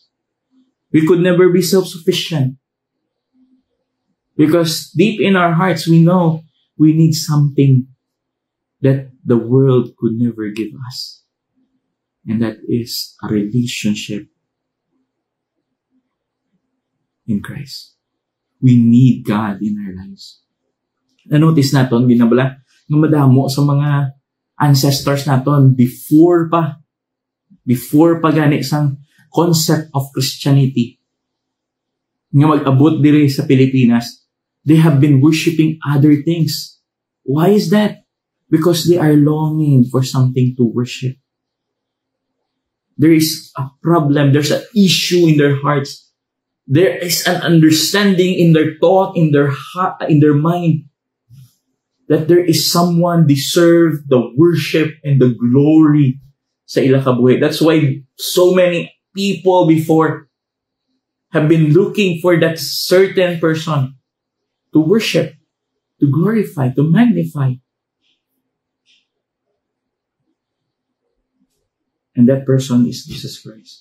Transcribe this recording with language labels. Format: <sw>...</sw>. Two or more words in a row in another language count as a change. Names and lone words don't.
<en>We could never be self-sufficient. Because deep in our hearts, we know we need something that the world could never give us. And that is a relationship in Christ. We need God in our lives.</en> <hil>Na-notice natin, ginabala, ng madamo sa mga ancestors natin before pa gani isang</hil> <en>concept of Christianity</en> <hil>nga mag-abot dire sa Pilipinas,</hil> <en>they have been worshiping other things. Why is that? Because they are longing for something to worship. There is a problem, there's an issue in their hearts. There is an understanding in their thought, in their heart, in their mind, that there is someone deserve the worship and the glory</en> <hil>sa ila kabuhi.</hil> <en>That's why so many people before have been looking for that certain person to worship, to glorify, to magnify. And that person is Jesus Christ.</en>